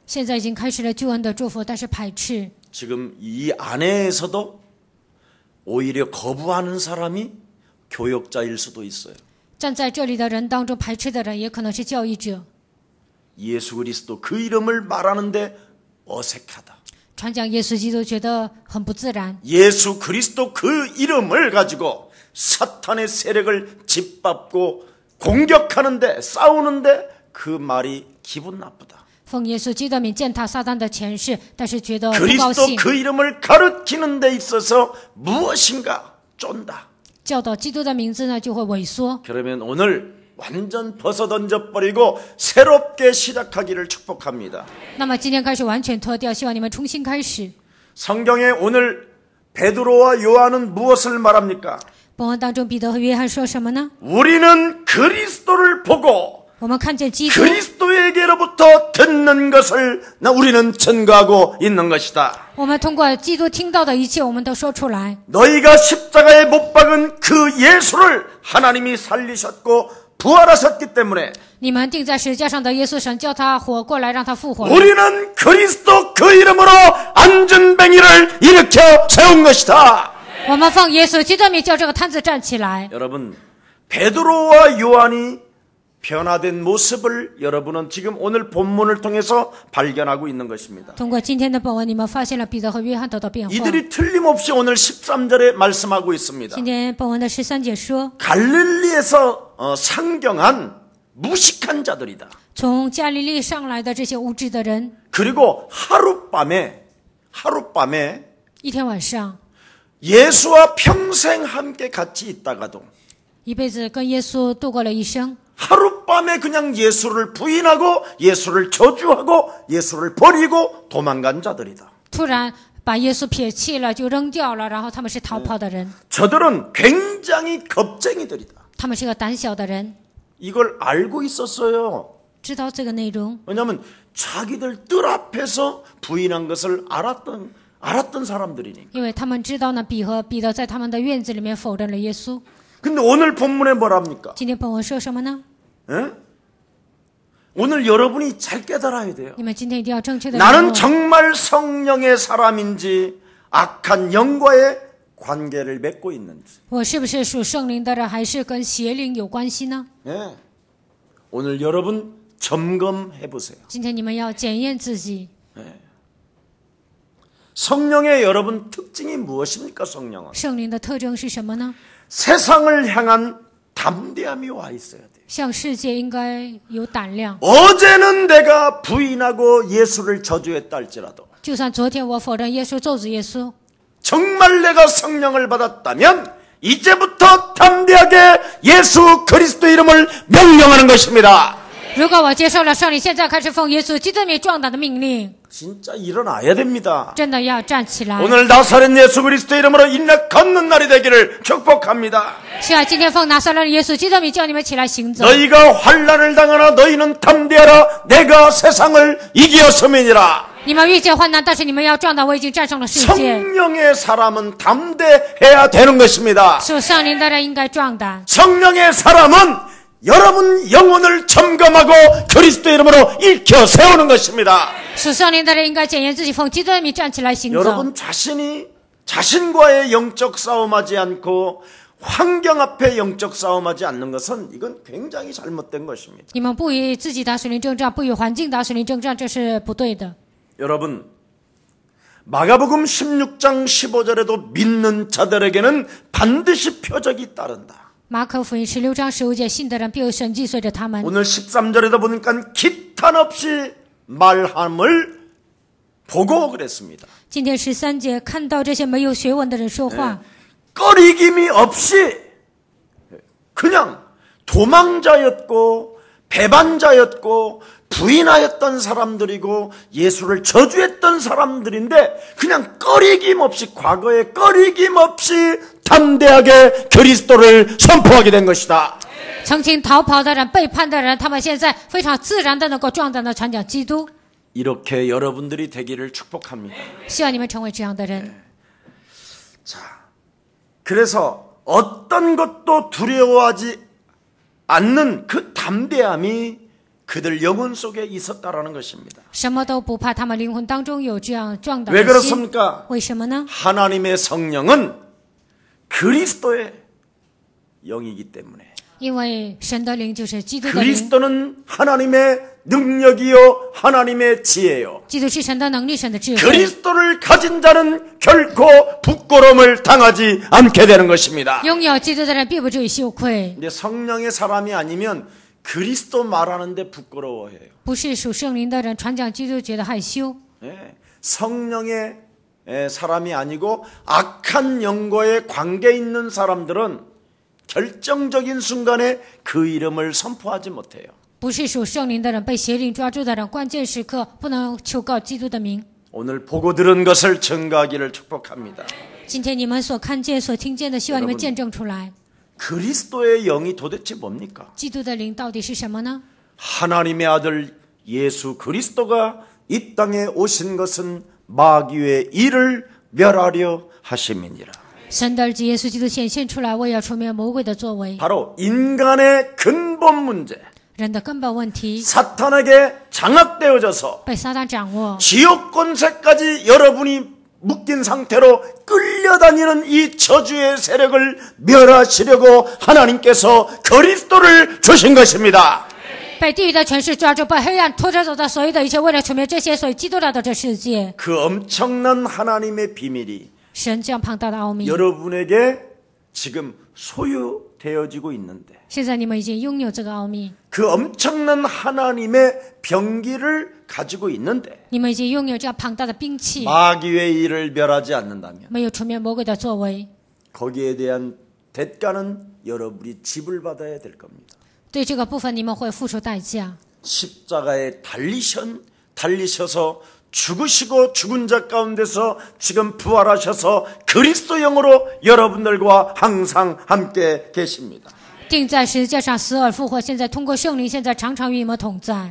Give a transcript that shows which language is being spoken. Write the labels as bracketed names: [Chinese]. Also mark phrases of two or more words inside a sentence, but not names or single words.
[Chinese] 现在已经开始了救恩的祝福，但是排斥。 [Korean] 지금 이 안에서도 오히려 거부하는 사람이 교역자일 수도 있어요. [Chinese] 站在这里的人当中，排斥的人也可能是教义者。 [Korean] 예수 그리스도 그 이름을 말하는데 어색하다. [Chinese] 传讲耶稣基督觉得很不自然。 [Korean] 예수 그리스도 그 이름을 가지고 사탄의 세력을 짓밟고 공격하는데 싸우는데 그 말이 기분 나쁘다. [Chinese] 奉耶稣基督的名践踏撒旦的前世，但是觉得不高 [Korean] 그리스도 [Chinese] 兴。 [Korean] 그 이름을 가르치는 데 있어서 무엇인가 쫀다. [Chinese] 教导基督的名字呢，就会萎缩。 [Korean] 그러면 오늘 완전 벗어던져버리고 새롭게 시작하기를 축복합니다. [Chinese] 那么今天开始完全脱掉，希望你们重新开始。 [Korean] 성경에 오늘 베드로와 요한은 무엇을 말합니까? [Chinese] 本文当中，彼得和约翰说什么呢？ [Korean] 우리는 그리스도를 보고 [Chinese] 我们看见基督， [Korean] 그리스도에게로부터 듣는 것을 우리는 증거하고 있는 것이다. [Chinese] 我们通过基督听到的一切，我们都说出来。 [Korean] 너희가 십자가에 못 박은 그 예수를 하나님이 살리셨고 부활하셨기 때문에 [Chinese] 你们钉在十字架上的耶稣，神叫他活过来，让他复活。 [Korean] 우리는 그리스도 그 이름으로 안전뱅이를 일으켜 세운 것이다. [Chinese] 我们奉耶稣基督的名叫这个摊子站起来。 [Korean] 여러분, 베드로와 요한이 변화된 모습을 여러분은 지금 오늘 본문을 통해서 발견하고 있는 것입니다. [Chinese] 通过今天的本文，你们发现了彼得和约翰得到变化。 [Korean] 이들이 틀림없이 오늘 13절에 말씀하고 있습니다. [Chinese] 今天本文的13节说， [Korean] 갈릴리에서 상경한 무식한 자들이다. [Chinese] 从加利利上来的这些无知的人， [Korean] 그리고 하룻밤에 [Chinese] 一天晚上， [Korean] 예수와 평생 함께 같이 있다가도 [Chinese] 一辈子跟耶稣度过了一生， [Korean] 하룻밤에 그냥 예수를 부인하고 예수를 저주하고 예수를 버리고 도망간 자들이다. [Chinese] 突然把耶稣撇弃了，就扔掉了，然后他们是逃跑的人， [Korean] 저들은 굉장히 겁쟁이들이다. [Chinese] 他们是个胆小的人， [Korean] 이걸 알고 있었어요. [Chinese] 知道这个内容， [Korean] 왜냐하면 자기들 뜰 앞에서 부인한 것을 알았던 사람들이니까. [Chinese] 因为他们知道呢，彼得在他们的院子里面否认了耶稣。 [Korean] 근데 오늘 본문에 뭐랍니까? [Chinese] 今天本文说什么呢？ 에? [Korean] 오늘 여러분이 잘 깨달아야 돼요. [Chinese] 你们今天一定要正确的 [Korean] 나는 정말 성령의 사람인지 악한 영과의 관계를 맺고 있는지. [Chinese] 我是不是属圣灵的人，还是跟邪灵有关系呢？ [Korean] 예. 오늘 여러분 점검해 보세요. [Chinese] 今天你们要检验自己。 [Korean] 성령의 여러분 특징이 무엇입니까? 성령은 [Chinese] 圣灵的特征是什么呢？ [Korean] 세상을 향한 담대함이 와 있어야 돼요. [Chinese] 向世界应该有胆量。 [Korean] 어제는 내가 부인하고 예수를 저주했다 할지라도 [Chinese] 就算昨天我否认耶稣，咒诅耶稣， [Korean] 정말 내가 성령을 받았다면 이제부터 담대하게 예수 그리스도 이름을 명령하는 것입니다. [Chinese] 如果我接受了圣灵，现在开始奉耶稣基督名壮胆的命令， [Korean] 진짜 일어나야 됩니다. [Chinese] 真的要站起来。 [Korean] 오늘 나사렛 예수 그리스도 이름으로 인력 걷는 날이 되기를 축복합니다. [Chinese] 是啊，今天奉拿撒勒的耶稣基督名叫你们起来行走。 [Korean] 너희가 환난을 당하나 너희는 담대하라. 내가 세상을 이기었음이니라. [Chinese] 你们遇见患难，但是你们要壮胆，我已经战胜了世界。 [Korean] 성령의 사람은 담대해야 되는 것입니다. [Chinese] 属圣灵的人应该壮胆。 [Korean] 성령의 사람은 여러분 영혼을 점검하고 그리스도 이름으로 일으켜 세우는 것입니다. [Chinese] 属圣灵的人应该检验自己，奉基督的名站起来行走。 [Korean] 여러분 자신과의 영적 싸움하지 않고 환경 앞에 영적 싸움하지 않는 것은 이건 굉장히 잘못된 것입니다. [Chinese] 你们不与自己打属灵征战，不与环境打属灵征战，这是不对的。 [Korean] 여러분 마가복음 16장 15절에도 믿는 자들에게는 반드시 표적이 따른다. [Chinese] 马可福音16章15节，信的人必有神迹随着他们。 [Korean] 오늘 13절에도 보니까 비탄 없이 말함을 보고 그랬습니다. [Chinese] 今天13节看到这些没有学问的人说话， [Korean] 꺼리김이 없이 그냥 도망자였고 배반자였고 부인하였던 사람들이고 예수를 저주했던 사람들인데 그냥 꺼리김 없이 과거에 꺼리김 없이 담대하게 그리스도를 선포하게 된 것이다. [Chinese] 曾经逃跑的人、背叛的人，他们现在非常自然的能够壮胆的传讲基督。 [Korean] 이렇게 여러분들이 되기를 축복합니다. [Chinese] 希望你们成为这样的人。 [Korean] 자, 그래서 어떤 것도 두려워하지 않는 그 담대함이 그들 영혼 속에 있었다라는 것입니다. [Chinese] 什么都不怕，他们灵魂当中有这样壮胆 [Korean] 왜 [Chinese] 的心。 [Korean] 그렇습니까? [Chinese] 为什么呢？ [Korean] 하나님의 성령은 그리스도의 영이기 때문에 [Chinese] 因为神的灵就是基督的灵， [Korean] 그리스도는 하나님의 능력이요 하나님의 지혜요. [Chinese] 基督是神的能力、神的智慧。 [Korean] 그리스도를 가진 자는 결코 부끄러움을 당하지 않게 되는 것입니다. [Chinese] 拥有基督的人必不至于羞愧。 [Korean] 근데 성령의 사람이 아니면 그리스도 말하는데 부끄러워해요. [Chinese] 不是属圣灵的人传讲基督觉得害羞。 [Korean] 예, 성령의 사람이 아니고 악한 영과의 관계 있는 사람들은 결정적인 순간에 그 이름을 선포하지 못해요. [Chinese] 不是属圣灵的人，被邪灵抓住的人，关键时刻不能求告基督的名。 [Korean] 오늘 보고 들은 것을 증거하기를 축복합니다. [Chinese] 今天你们所看见、所听见的，希望你们见证出来。 [Korean] 그리스도의 영이 도대체 뭡니까? [Chinese] 基督的灵到底是什么呢？ [Korean] 하나님의 아들 예수 그리스도가 이 땅에 오신 것은 마귀의 일을 멸하려 하심이니라. [Chinese] 神的儿子耶稣基督显现出来，为要除灭魔鬼的作为。 [Korean] 바로 인간의 근본 문제, [Chinese] 人的根本问题 [Korean] 사탄에게 장악되어져서 [Chinese] 被撒旦掌握， [Korean] 지옥 권세까지 여러분이 묶인 상태로 끌려다니는 이 저주의 세력을 멸하시려고 하나님께서 그리스도를 주신 것입니다. [Chinese] 被地狱的权势抓住，被黑暗拖着走的所有的一切，为了除灭这些，所以基督来到这世界。 [Korean] 그 엄청난 하나님의 비밀이 [Chinese] 神这样庞大的奥秘， [Korean] 여러분에게 지금 소유되어지고 있는데 [Chinese] 现在你们已经拥有这个奥秘， [Korean] 그 엄청난 하나님의 병기를 가지고 있는데 [Chinese] 你们已经拥有这样庞大的兵器， [Korean] 마귀의 일을 멸하지 않는다면 [Chinese] 没有除灭魔鬼的作为， [Korean] 거기에 대한 대가는 여러분이 지불받아야 될 겁니다. [Chinese] 对这个部分你们会付出代价。 [Korean] 십자가에 달리셔서 죽으시고 죽은 자 가운데서 지금 부활하셔서 그리스도 영으로 여러분들과 항상 함께 계십니다. [Chinese] 钉在十字架上死而复活，现在通过圣灵，现在常常与你们同在。